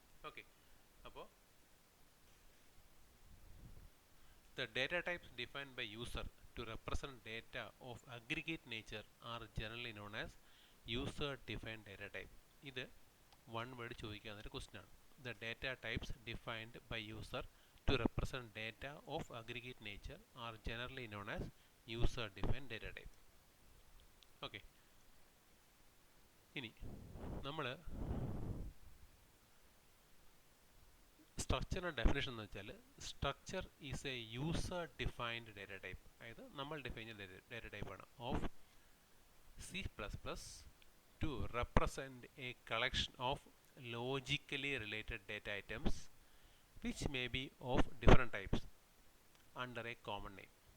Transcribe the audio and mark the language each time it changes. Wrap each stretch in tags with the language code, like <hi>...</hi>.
<ml>Okay, അപ്പോൾ</ml> <en>the data types defined by user to represent data of aggregate nature are generally known as user defined data type.</en> <ml>ഇത് one word ചോദിക്കാവുന്ന question ആണ്.</ml> <en>The data types defined by user to represent data of aggregate nature are generally known as user defined data type.</en> <ml>Okay, ഇനി നമ്മൾ സ്ട്രക്ചറിൻ്റെ definition എന്ന് വെച്ചാൽ</ml> <en>Structure is a user defined data type.</en> <ml>അതായത് നമ്മൾ define ചെയ്യുന്ന data ടൈപ്പാണ്</ml> <en>Of C++ to represent a collection of logically related data items which may be of different types under a common name.</en>